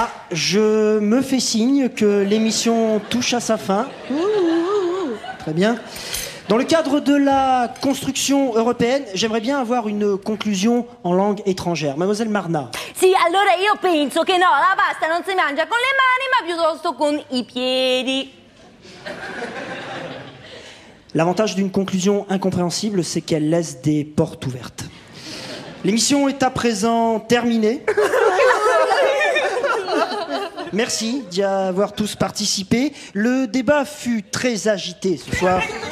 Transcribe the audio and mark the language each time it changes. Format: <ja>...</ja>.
<fr>Je me fais signe que l'émission touche à sa fin. Très bien. Dans le cadre de la construction européenne, j'aimerais bien avoir une conclusion en langue étrangère. Mademoiselle Marna.</fr> <it>Sì, allora io penso che no, la pasta non si mangia con le mani, ma piuttosto con i piedi.</it> <fr>L'avantage d'une conclusion incompréhensible, c'est qu'elle laisse des portes ouvertes. L'émission est à présent terminée. Merci d'y avoir tous participé. Le débat fut très agité ce soir.</fr>